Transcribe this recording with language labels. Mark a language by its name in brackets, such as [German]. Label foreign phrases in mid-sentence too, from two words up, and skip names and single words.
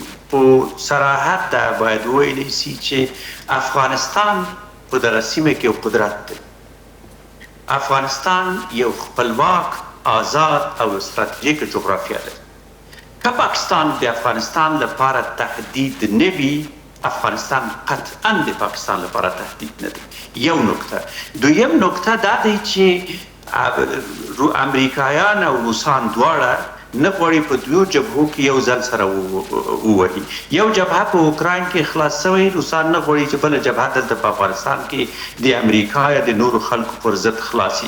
[Pashto] په صراحت دا باید وویلی شي چې افغانستان په دغه سیمه کې یو قدرت دی. افغانستان یو خپلواک، آزاد او استراتیژیک جغرافیه لري. که پاکستان د افغانستان لپاره تهدید نه وي، افغانستان قطعا د پاکستان لپاره تهدید نه دی. یو نکته. دویم نکته دا دی چې امریکایان او روسان دواړه نه غواړي په دوو جبهو کې یو ځل سره ووهي. یو جبهه په اوکراین کې خلاص شوی، روسان نه غواړي چې بله جبهه دلته په افغانستان کې د امریکا یا د نورو خلکو پر ضد خلاصي.